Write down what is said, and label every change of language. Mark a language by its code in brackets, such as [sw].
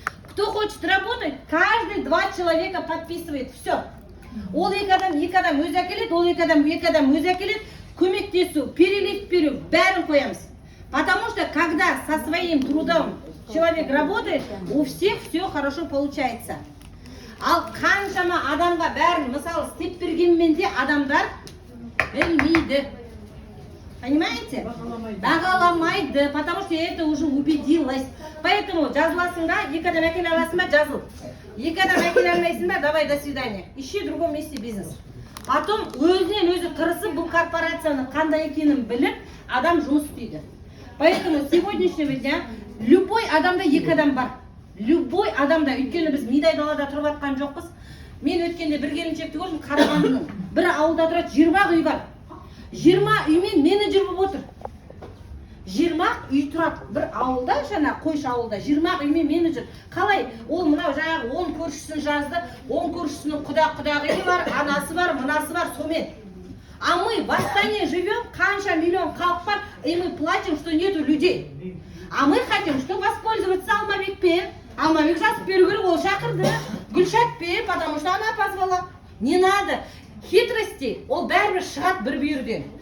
[ru] Кто хочет работать, каждый 2 человека подписывает. Все. [kk] Ол 2 адам өз әкеледі, ол 2 адам өз әкеледі, көмектесу, перелив беру, бәрін қоямыз. [ru] Потому что когда со своим трудом человек работает, у всех все хорошо получается. [kk] Ал қаншама адамға бәрін, мысалы, істеп бергенмен де адамдар білмейді. [ru] Понимаете? [kk] Бағаламайды, [ru] потому что это уже убедилась. [kk] Поэтому жазыласың да, 2 адам әкеле аласың ба, жазыл. 2 адам әкеле алмайсың ба, [ru] давай, до свидания. Ищи в другом месте бизнес. [kk] Потом өзінен өзі тырысып, бұл корпорацияның қандай екенін біліп, адам жұмыс істейді. [ru] Поэтому с сегодняшнего дня любой [kk] адамда 2 адам бар. Любой адамда, өйткені біз мидай далада тұрып атқан жоқпыз. Мен өткенде бір келіншекті көрдім, Қарағандының. Бір ауылда тұрады, 20 үй бар. 20 үймен менеджер болып отыр. 20 үй тұрады. Бір ауылда, жаңа Қойшы ауылда 20 үймен менеджер. Қалай? Ол мынау жаңағы 10 көршісін жазды, 10 көршісінің құдағиы бар, анасы бар, мынасы бар, сомен. [ru] А мы в Астане живем, [kk] қанша миллион халық бар, [ru] и мы платим, что нету людей. А мы хотим, что воспользоваться Алмабекпен. [kk] Алмабек жазып беру керек, ол шақырды. [ru] Гүлшатпен, потому что она позвала. Не надо. [kk] Хитрости, ол бәрібір шығады бір бүйірден.